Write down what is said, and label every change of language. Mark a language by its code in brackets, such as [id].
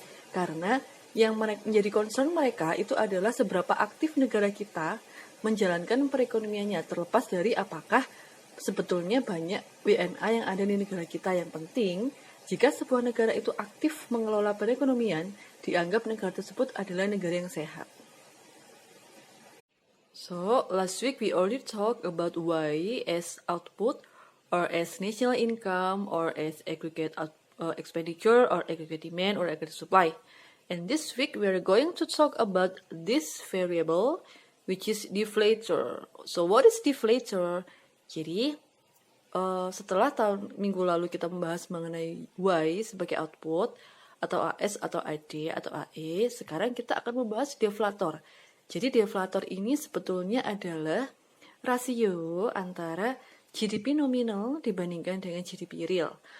[id] Karena yang menjadi concern mereka itu adalah seberapa aktif negara kita menjalankan perekonomiannya, terlepas dari apakah sebetulnya banyak WNA yang ada di negara kita. Yang penting, jika sebuah negara itu aktif mengelola perekonomian, dianggap negara tersebut adalah negara yang sehat. [en] So, last week we already talked about Y as output, or as national income, or as aggregate expenditure, or aggregate demand, or aggregate supply. And this week we are going to talk about this variable, which is deflator. So, what is deflator? [id] Jadi, setelah minggu lalu kita membahas mengenai Y sebagai output, atau AS, atau AD, atau AE, sekarang kita akan membahas deflator. Jadi deflator ini sebetulnya adalah rasio antara GDP nominal dibandingkan dengan GDP real.